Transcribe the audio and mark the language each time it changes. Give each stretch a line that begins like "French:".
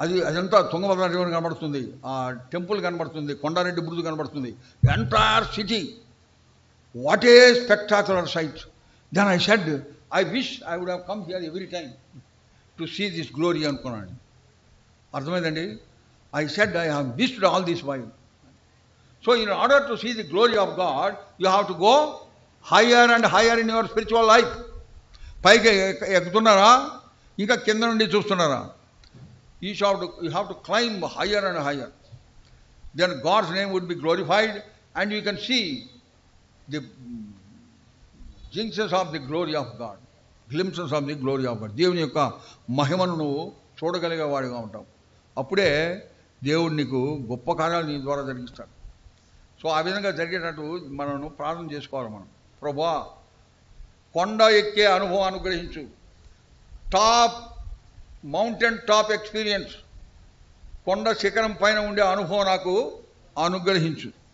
Telugu: అదంతా తుంగభద్ర రివర్ కనబడుతుంది, ఆ టెంపుల్ కనబడుతుంది, కొండారెడ్డి బురుజు కనబడుతుంది, entire city.
English: What a spectacular sight. Then I said, I wish I would have come here every time to see this glory
Telugu: అనుకున్నాను. అర్థమైందండి?
English: I said, I have missed all this while. So in order to see the glory of God, you have to go higher and higher in your spiritual life.
Telugu: పైకి ఎక్కుతున్నారా, ఇంకా కింద నుండి చూస్తున్నారా?
English: You have to climb higher and higher. Then God's name would be glorified and you can see the jinxes of the glory of God, glimpses of the glory of God.
Telugu: దేవుని యొక్క మహిమను నువ్వు చూడగలిగేవాడిగా ఉంటావు. అప్పుడే దేవుడు నీకు గొప్ప కార్యాలు నీ ద్వారా జరిగిస్తాడు. సో ఆ విధంగా జరిగేటట్టు మనం ప్రార్థన చేసుకోవాలి. మనం ప్రభువా కొండ ఎక్కే అనుభవం అనుగ్రహించు, మౌంటైన్ టాప్ ఎక్స్పీరియన్స్, కొండ శిఖరం పైన ఉండే అనుభవం నాకు అనుగ్రహించు.